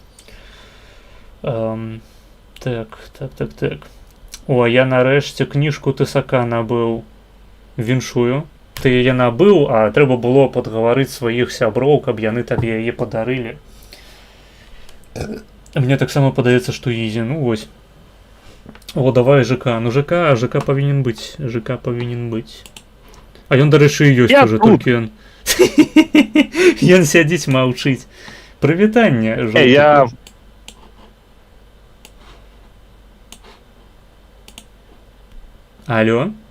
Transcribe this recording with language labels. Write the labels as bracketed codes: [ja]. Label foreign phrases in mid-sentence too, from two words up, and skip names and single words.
[be] Так. О, я нарэшце кніжку Тысака набыў. Віншую. Ты яе набыў, а трэба было падгаварыць сваіх сяброў, каб яны табе яе падарылі. Мне таксама падаецца, што ізі. Ну вось. О, давай ЖК. Ну ЖК павінен быць. А ён, дарэчы, ёсць уже, толькі ён. Ён сядзіць маўчыць. Прывітанне, жоўты Я... кот. Алло?